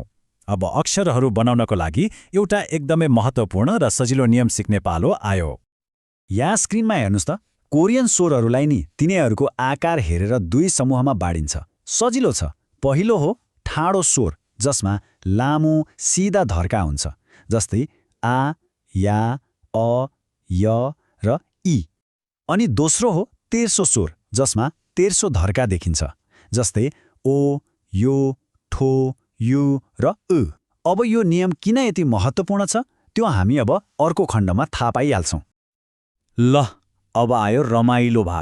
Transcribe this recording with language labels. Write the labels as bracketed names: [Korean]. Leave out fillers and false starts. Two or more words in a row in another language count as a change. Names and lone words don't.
[Nepali] अब अक्षरहरू बनाउनको लागि एउटा एकदमै महत्त्वपूर्ण र सजिलो नियम सिक्ने पालो आयो। यहाँ स्क्रिनमा हेर्नुस् त। कोरियन स्वरहरूलाई नि तिनीहरूको आकार हेरेर 2 समूहमा बाँडिन्छ। सजिलो छ। पहिलो हो ठाडो स्वर, जसमा लामो सिधा धर्का हुन्छ, जस्तै आ या अ य र ई। अनि दोस्रो हो तेर्सो स्वर, जसमा तेर्सो धर्का देखिन्छ, जस्तै ओ यो ठो यु र उ। अब यो नियम किन यति महत्त्वपूर्ण छ त्यो हामी अब अर्को खण्डमा थाहा पाइहाल्छौँ। ल अब आयो रमाइलो भाग।